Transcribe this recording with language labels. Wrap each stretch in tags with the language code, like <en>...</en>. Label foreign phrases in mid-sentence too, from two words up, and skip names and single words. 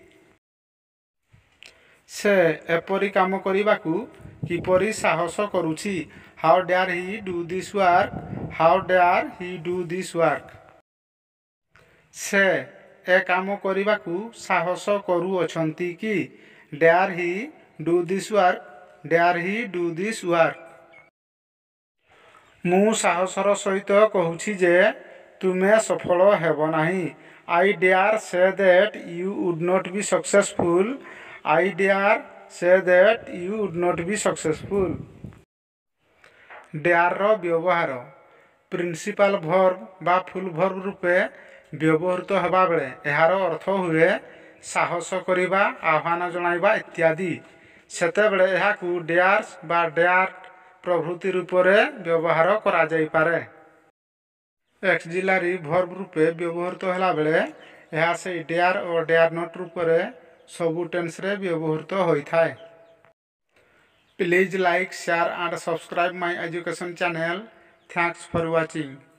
<or>ସେ ଏପରି କାମ କରିବାକୁ କିପରି ସାହସ କରୁଛି?</or> <en>How dare he do this work? How dare he do this work?</en> <or>ସେ ଏ କାମ କରିବାକୁ ସାହସ କରୁଅଛନ୍ତି କି?</or> <en>Dare he do this work? Dare he do this work?</en> <or>ମୁଁ ସାହସର ସହିତ କହୁଛି ଯେ ତୁମେ ସଫଳ ହେବ ନାହିଁ।</or> <en>I dare say that you would not be successful. I dare say that you would not be successful.</en> <or>ଡେୟାରର ବ୍ୟବହାର</or> <en>principal verb</en> <or>ବା</or> <en>full verb</en> <or>ରୂପେ ବ୍ୟବହୃତ ହେବା ବେଳେ ଏହାର ଅର୍ଥ ହୁଏ ସାହସ କରିବା, ଆହ୍ୱାନ ଜଣାଇବା ଇତ୍ୟାଦି। ସେତେବେଳେ ଏହାକୁ ଡେୟାର୍ସ ବା ଡେୟାର୍ଡ ପ୍ରଭୃତି ରୂପରେ ବ୍ୟବହାର କରାଯାଇପାରେ।</or> <en>auxiliary verb</en> <or>ରୂପେ ବ୍ୟବହୃତ ହେଲାବେଳେ ଏହା ସେହି ଡେୟାର ଓ</or> <en>dare not</en> <or>ରୂପରେ ସବୁ ଟେନ୍ସରେ ବ୍ୟବହୃତ ହୋଇଥାଏ।</or> <en>Please like, share and subscribe my education channel. Thanks for watching.</en>